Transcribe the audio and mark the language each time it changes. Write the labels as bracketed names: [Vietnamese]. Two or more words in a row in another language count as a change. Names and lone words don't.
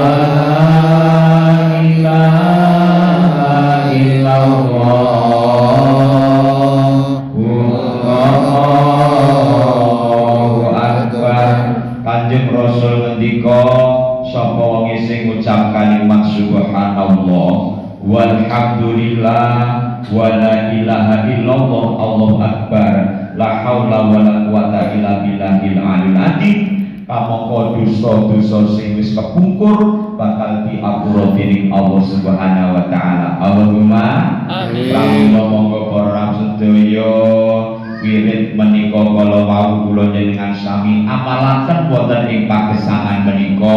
[Arabic] لا إله إلا الله الله أكبر. [Javanese] Kanjeng Rasul ngendika sapa wong sing ngucap kalimat [Arabic] سبحان الله والحمد لله ولا إله إلا الله الله أكبر لا حول ولا قوة إلا بالله العلي العظيم [Javanese] kamangka dosa-dosa sing wis kepungkur bakal diapura dening Allah [Arabic] سبحانه وتعالى. اللهم آمين. [Javanese] Pramila monggo para sedaya wirid menika kala wau kula njenengan sami amalaken wonten ing pagesangan menika.